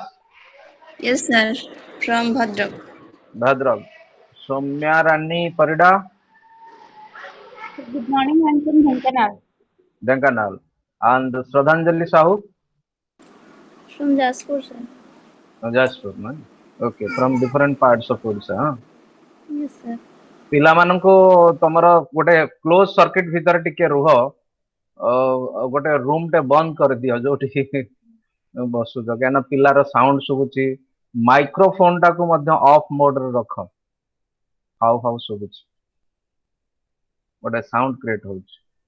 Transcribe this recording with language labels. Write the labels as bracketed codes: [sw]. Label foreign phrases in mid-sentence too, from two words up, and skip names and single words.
[en] Yes, sir. From Bhadrak. Bhadrag. Soumya Rani Parida, Good morning, I'm from Dhenkanal. Dhenkanal. And Shraddhanjali Sahu, From Jaspur, sir. Jashpur. Man. Okay, from different parts of Odisha. Yes, sir. [or] ପିଲାମାନଙ୍କୁ ତମର ଗୋଟେ [en] close circuit [or] ଭିତରେ ଟିକେ ରୁହ, ଗୋଟେ ରୁମ ଟେ ବନ୍ଦ କରିଦିଅ ଯୋଉଠି ବସୁଛ, କାହିଁକିନା ପିଲାର ସାଉଣ୍ଡ ଶୁଭୁଛି। ମାଇକ୍ରୋଫୋନ ଟାକୁ ମଧ୍ୟ [en] off mode [or] ରଖ, ହାଉ ହାଉ ଶୁଭୁଛି, ଗୋଟେ [en] sound create [or] ହଉଛି।